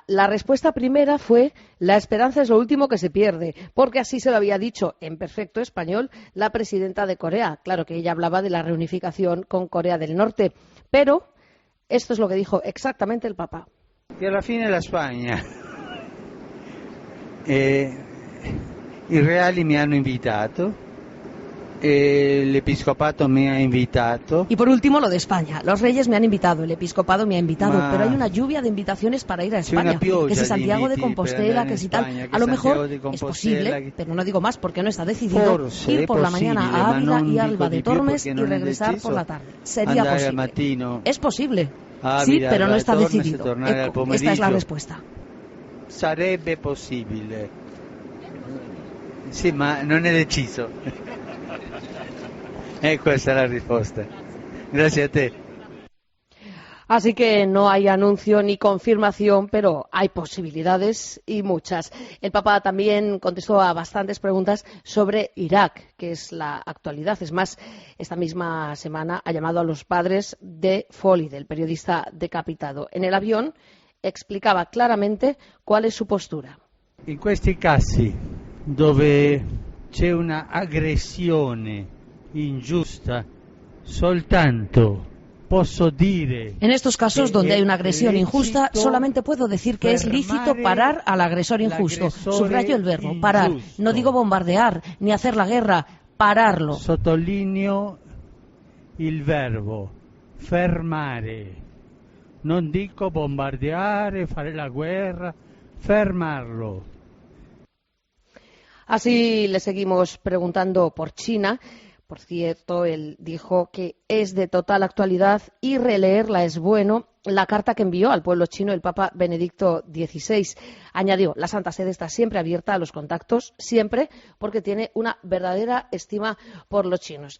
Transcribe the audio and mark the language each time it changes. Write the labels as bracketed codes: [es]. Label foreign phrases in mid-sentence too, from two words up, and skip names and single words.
[es] La respuesta primera fue: la esperanza es lo último que se pierde, porque así se lo había dicho en perfecto español la presidenta de Corea. Claro que ella hablaba de la reunificación con Corea del Norte, pero esto es lo que dijo exactamente el Papa. Y [it] a la fine [es] la España. [it] I reali mi hanno invitato, [es] el episcopato me ha invitato. Y por último, lo de España. Los reyes me han invitado, el episcopado me ha invitado, pero hay una lluvia de invitaciones para ir a España. Que si Santiago de Compostela, que si tal. A lo mejor es posible, pero no digo más porque no está decidido, ir por la mañana a Ávila y Alba de Tormes y regresar por la tarde. Sería posible. Es posible, sí, pero no está decidido. Esta es la respuesta. [it] Sarebbe possibile. Sì, ma non è deciso. Questa è la risposta. Grazie a te. [es] Así que no hay anuncio ni confirmación, pero hay posibilidades y muchas. El Papa también contestó a bastantes preguntas sobre Irak, que es la actualidad. Es más, esta misma semana ha llamado a los padres de Foley, del periodista decapitado. En el avión explicaba claramente cuál es su postura. [it] In questi casi dove c'è una aggressione ingiusta, soltanto posso dire. [es] En estos casos donde hay una agresión injusta, solamente puedo decir que es lícito parar al agresor injusto. Subrayo el verbo, parar. No digo bombardear ni hacer la guerra, pararlo. [it] Sottolineo il verbo, fermare. Non dico bombardeare, fare la guerra, fermarlo. [es] Así le seguimos preguntando por China. Por cierto, él dijo que es de total actualidad y releerla es bueno. La carta que envió al pueblo chino el Papa Benedicto XVI. Añadió: la Santa Sede está siempre abierta a los contactos, siempre, porque tiene una verdadera estima por los chinos.